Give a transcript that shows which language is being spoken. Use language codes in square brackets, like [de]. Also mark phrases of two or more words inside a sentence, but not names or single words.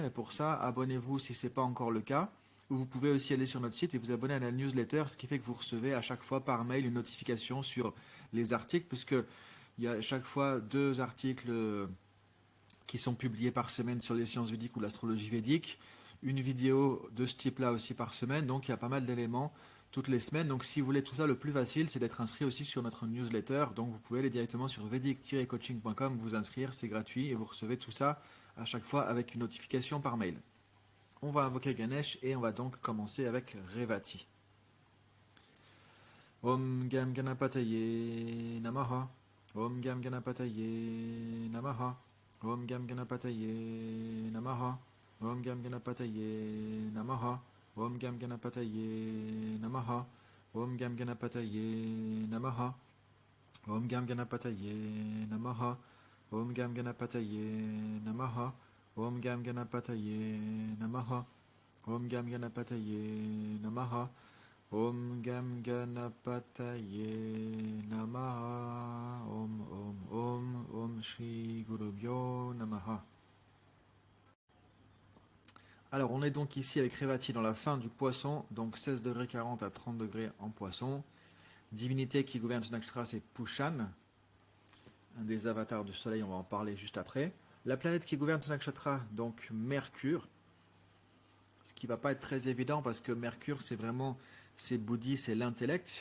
[fr] Et pour ça, abonnez-vous si ce n'est pas encore le cas. Ou vous pouvez aussi aller sur notre site et vous abonner à la newsletter, ce qui fait que vous recevez à chaque fois par mail une notification sur les articles, puisque il y a à chaque fois 2 articles qui sont publiés par semaine sur les sciences védiques ou l'astrologie védique, une vidéo de ce type-là aussi par semaine, donc il y a pas mal d'éléments toutes les semaines. Donc si vous voulez tout ça, le plus facile, c'est d'être inscrit aussi sur notre newsletter. Donc vous pouvez aller directement sur vedic-coaching.com, vous inscrire, c'est gratuit et vous recevez tout ça à chaque fois avec une notification par mail. On va invoquer Ganesh et on va donc commencer avec Revati. [sa] Om Gam Ganapataye Namaha. Om Gam Ganapataye Namaha. Om Gam Ganapataye Namaha. Om Gam Ganapataye Namaha. Om Gam Ganapataye Namaha. Om Gam Ganapataye Namaha. Om Gam Ganapataye Namaha. Om Gam Ganapataye Namaha. Om Gam Ganapataye Namaha. Om Gam Ganapataye Namaha. Om Gam Ganapataye Namaha. Om Shri Gurubhyo Namaha. [fr] Alors on est donc ici avec Revati dans la fin du poisson, donc 16 degrés 40 à 30 degrés en poisson. Divinité qui gouverne ce nakshatra, c'est Pushan, un des avatars du soleil, on va en parler juste après. La planète qui gouverne ce nakshatra, donc Mercure, ce qui ne va pas être très évident parce que Mercure, c'est vraiment, c'est Bouddhi, c'est l'intellect.